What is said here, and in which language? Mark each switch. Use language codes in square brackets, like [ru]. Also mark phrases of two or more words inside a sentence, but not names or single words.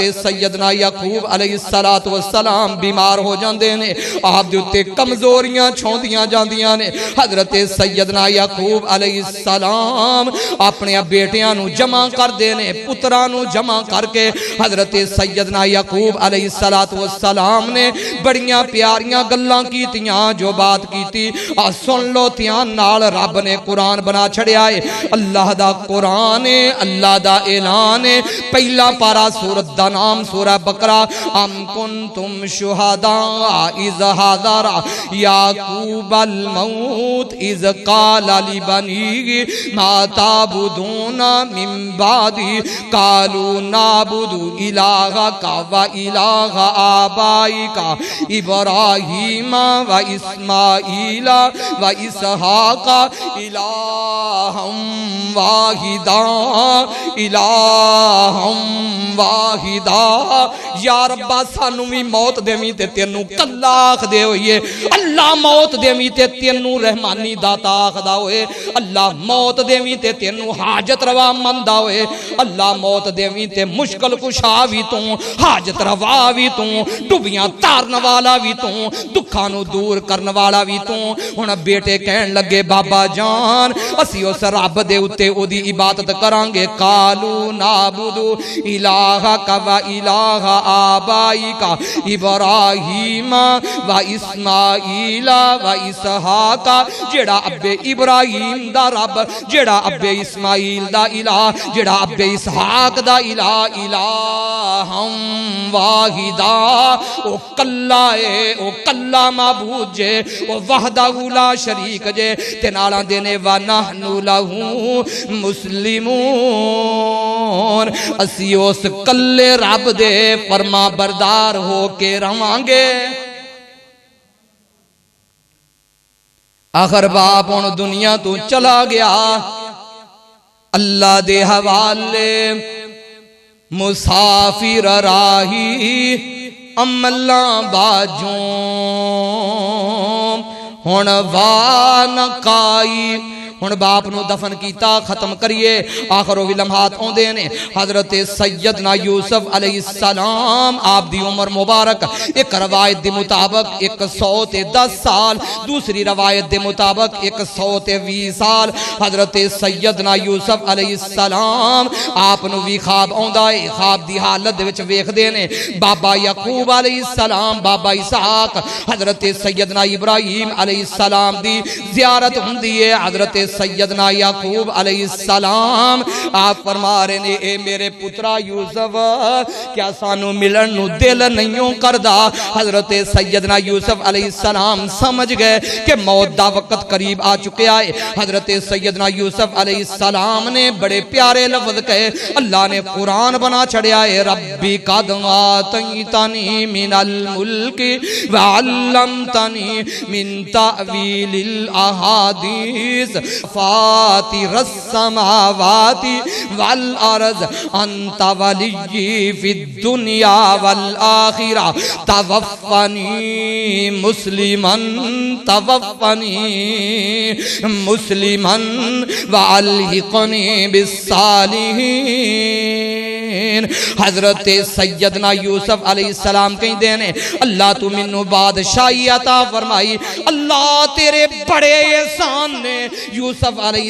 [pa] حضرت سیدنا یعقوب علیہ السلام بیمار ہو جاندے نے آپ دے اتے کمزوریاں چھوندیاں جاندیاں نے حضرت سیدنا یعقوب علیہ السلام اپنے بیٹیاں نو جمع کر دینے پتراں نو جمع کر کے حضرت سیدنا یعقوب علیہ السلام نے بڑیاں پیاریاں گلاں کیتیاں جو بات کیتی سن لو تیان نال رب نے قرآن بنا چھڑیا ہے اللہ دا قرآن ہے اللہ دا اعلان ہے پہلا پارا سورت دا نام سورہ بقرہ [ar] ام کنتم شہداء اذ حضر یعقوب الموت اذ قال لبنیہ ما تعبدون من بعدی قالوا نعبد الہک و الہ آبائک ابراہیم و اسماعیل و اسحاق الہم واحدا الہم واحدا [pa] یا ربا سانو بھی موت دیویں تے تینوں کلا آخ دے ہوئے اللہ موت دیویں تے تینوں رحمانی داتا آخ دا ہوئے اللہ موت دیویں تے تینوں حاجت روا مندہ ہوئے اللہ موت دیویں تے مشکل کشا بھی توں حاجت روا بھی توں ڈوبیاں تارن والا بھی توں دکھانو دور کرن والا بھی توں ہن بیٹے کہن لگے بابا جان اسی اس رب دے اتے او دی عبادت کرانگے [ar] قالو نعبدو الہک و الہ آبائک ابراہیم و اسماعیل و اسحاق [pa] جڑا ابے ابراہیم دا رب جڑا ابے اسماعیل دا الہ جڑا ابے اسحاق دا الہ [ar] الہم واحدا [pa] او کلا اے او کلا معبود جے او [ar] وحدہ لا شریک [pa] جے تے نالاں دینے [ar] وَنَحْنُ لَهُ مُسْلِمُونَ [pa] اسی اس کلے رب دے فرما بردار ہو کے روانگے آخر باپ ان دنیا تو چلا گیا اللہ دے حوالے مسافر راہی عملہ باجوں ہن وانقائی ہن باپ نو دفن کیتا ختم کریے آخر وہ لمحات ہوندے نے حضرت سیدنا یوسف علیہ السلام آپ دی عمر مبارک ایک روایت دی مطابق 110 سال دوسری روایت دی مطابق 120 سال حضرت سیدنا یوسف علیہ السلام آپ نو بھی خواب آندا ہے خواب دی حالت دے وچ ویکھدے نے بابا یعقوب علیہ السلام بابا اسحاق حضرت سیدنا ابراہیم علیہ السلام دی زیارت ہوندی ہے حضرت سیدنا یعقوب علیہ السلام آپ فرما رہے نے اے میرے پترا یوسف کیا سانو ملن نو دل نہیں کردہ حضرت سیدنا یوسف علیہ السلام سمجھ گئے کہ موت دا وقت قریب آ چکے آئے حضرت سیدنا یوسف علیہ السلام نے بڑے پیارے لفظ کہے اللہ نے قرآن بنا چھڑے آئے [ar] ربی قد آتیتنی من الملک وعلمتنی من تعویل الاحادیث فاطر السماوات والارض انت ولی فی الدنیا والآخرہ توفنی مسلمن والحقنی بالصالحین [pa] حضرت سیدنا یوسف علیہ السلام کہیں دینے اللہ تو منو بادشاہی عطا فرمائی اللہ تیرے بڑے احسان نے یوسف علیہ